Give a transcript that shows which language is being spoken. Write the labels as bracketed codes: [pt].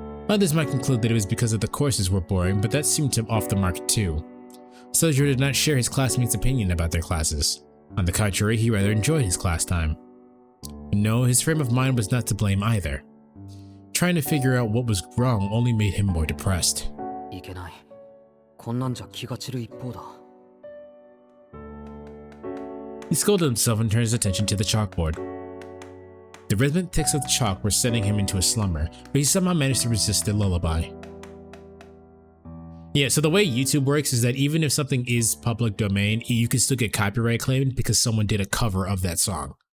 [en] Others might conclude that it was because of the courses were boring, but that seemed to him off the mark too. Sojiro did not share his classmates' opinion about their classes. On the contrary, he rather enjoyed his class time. No, his frame of mind was not to blame either. Trying to figure out what was wrong only made him more depressed. [ja] いけない。こんなんじゃ気が散る一方だ。 [en] He scolded himself and turned his attention to the chalkboard. The rhythmic ticks of the chalk were sending him into a slumber, but he somehow managed to resist the lullaby. Yeah, so the way YouTube works is that even if something is public domain, you can still get copyright claimed because someone did a cover of that song.